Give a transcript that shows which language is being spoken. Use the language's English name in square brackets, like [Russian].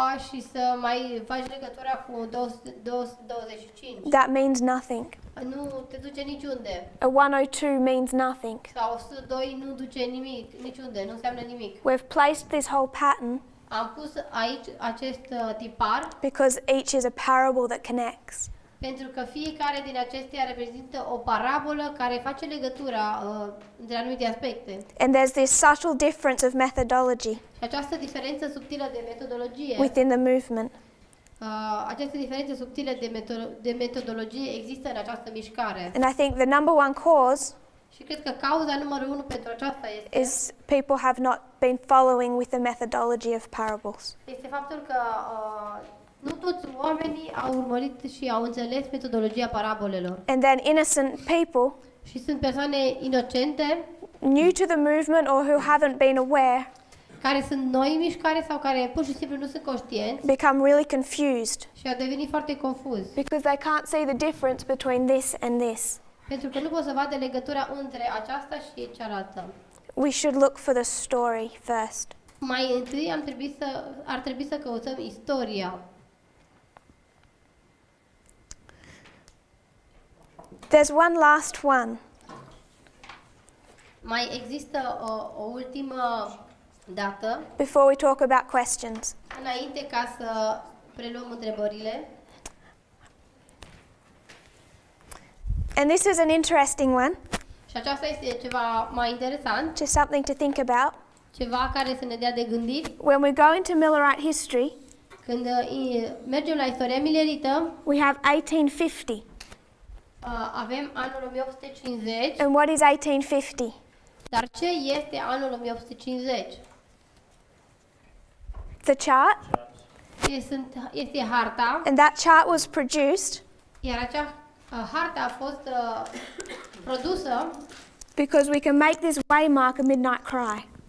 [Romanian] Și să mai faci legătura cu 225. [English] That means nothing. [Romanian] Nu te duce niciunde. [English] A 102 means nothing. [Romanian] Sau 102 nu duce nimic, niciunde, nu înseamnă nimic. [English] We've placed this whole pattern [Romanian] Am pus aici acest tipar [English] because each is a parable that connects. [Romanian] pentru că fiecare din acestea reprezintă o parabolă care face legătura între anumite aspecte. [English] And there's this subtle difference of methodology [Romanian] Și această diferență subtilă de metodologie, [English] within the movement. [Romanian] această diferență subtilă de metodologie există în această mișcare. [English] And I think the number one cause [Romanian] Și cred că cauza numărul 1 pentru aceasta [English] is people have not been following with the methodology of parables. [Romanian] este faptul că nu toți oamenii au urmărit și au înțeles metodologia parabolelor. [English] And then innocent people, [Romanian] Și sunt persoane inocente [English] new to the movement or who haven't been aware, [Romanian] care sunt noi în mișcare sau care pur și simplu nu sunt conștienți [English] become really confused [Romanian] și au devenit foarte confuzi. [English] because they can't see the difference between this and this. [Romanian] Pentru că nu pot să vadă legătura între aceasta și cealaltă. [English] We should look for the story first. [Romanian] Mai întâi ar trebui să căutăm istoria. [English] There's one last one. [Romanian] Mai există o ultimă dată, [English] Before we talk about questions. [Romanian] înainte ca să preluăm întrebările. [English] And this is an interesting one, [Romanian] Și aceasta este ceva mai interesant, [English] just something to think about. [Romanian] ceva care să ne dea de gândit. [English] When we go into Millerite history, [Romanian] Când mergem la istoria milerită, [English] we have 1850. [Romanian] avem anul 1850, [English] And what is 1850? [Romanian] dar ce este anul 1850? [English] The chart, [Romanian] Este harta, [English] and that chart was produced [Romanian] iar acea harta a fost produsă [English] because we can make this waymark a midnight cry.